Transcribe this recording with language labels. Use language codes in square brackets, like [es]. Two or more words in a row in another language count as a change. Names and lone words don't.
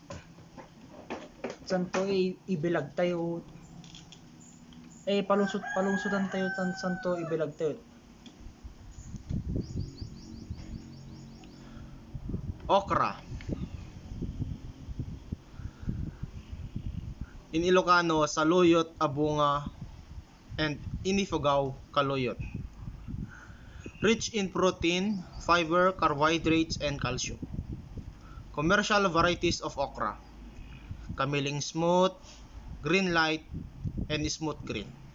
[ilo] santo ibilag tayo palungsutan tayo santo ibilag tayo. [en] Okra. In Ilocano, [ilo] saluyot a bunga [en] and in Ifugao, kaluyot. Rich in protein, fiber, carbohydrates, and calcium. Commercial varieties of okra: Kamiling smooth, green light, and smooth green.